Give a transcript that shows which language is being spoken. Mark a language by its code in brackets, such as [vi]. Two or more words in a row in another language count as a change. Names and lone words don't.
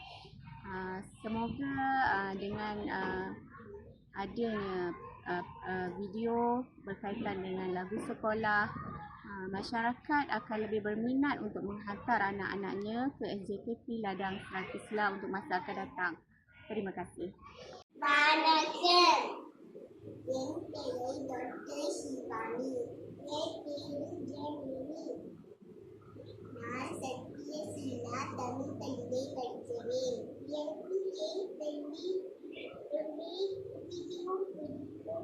[ms] Semoga dengan adanya video berkaitan dengan lagu sekolah, masyarakat akan lebih berminat untuk menghantar anak-anaknya ke SJKP Ladang Stratisla untuk masa akan datang. Terima kasih. [ta] வணக்கம். என் பெயர் டாக்டர் சிவானி. என் பேரு ஜெமினி. நான் சத்தியசீலா தமிழ் பள்ளியை படிக்கிறேன். எனக்கு என் பள்ளி மிகவும் பிடிக்கும்.